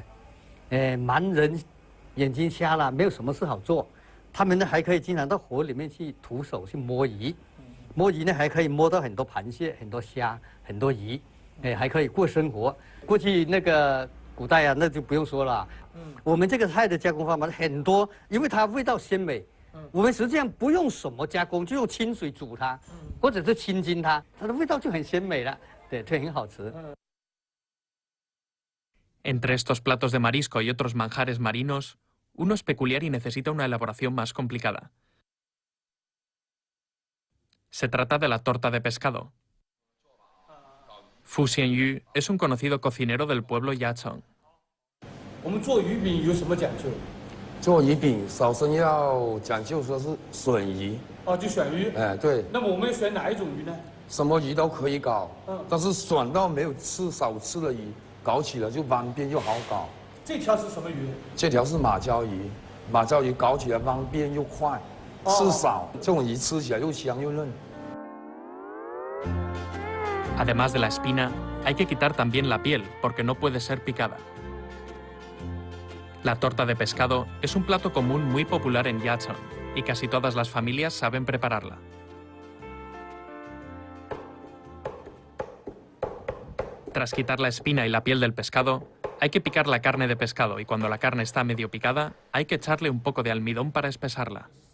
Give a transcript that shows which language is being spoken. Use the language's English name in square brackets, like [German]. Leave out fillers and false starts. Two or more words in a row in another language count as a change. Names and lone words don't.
[Chinese] 盲人眼睛瞎了，没有什么事好做，他们呢还可以经常到河里面去徒手去摸鱼，摸鱼呢还可以摸到很多螃蟹、很多虾、很多鱼，还可以过生活。过去那个。 古代啊，那就不用说了。我们这个菜的加工方法很多，因为它味道鲜美。我们实际上不用什么加工，就用清水煮它，或者是清蒸它，它的味道就很鲜美了，对，很好吃。 [Spanish] Entre estos platos de marisco y otros manjares marinos, uno es peculiar y necesita una elaboración más complicada. Se trata de la torta de pescado. Fu Xianyu es un conocido cocinero del pueblo Yacheng. [Chinese] 我们做鱼饼有什么讲究？做鱼饼首先要讲究说是笋鱼。哦，就选鱼。对。那么我们选哪一种鱼呢？什么鱼都可以搞，但是选到没有少吃的鱼，搞起来就方便又好搞。这条是什么鱼？这条是马鲛鱼，马鲛鱼搞起来方便又快，吃少，这种鱼吃起来又香又嫩。 [Spanish] Además de la espina, hay que quitar también la piel, porque no puede ser picada. La torta de pescado es un plato común muy popular en Yacheng, y casi todas las familias saben prepararla. Tras quitar la espina y la piel del pescado, hay que picar la carne de pescado, y cuando la carne está medio picada, hay que echarle un poco de almidón para espesarla.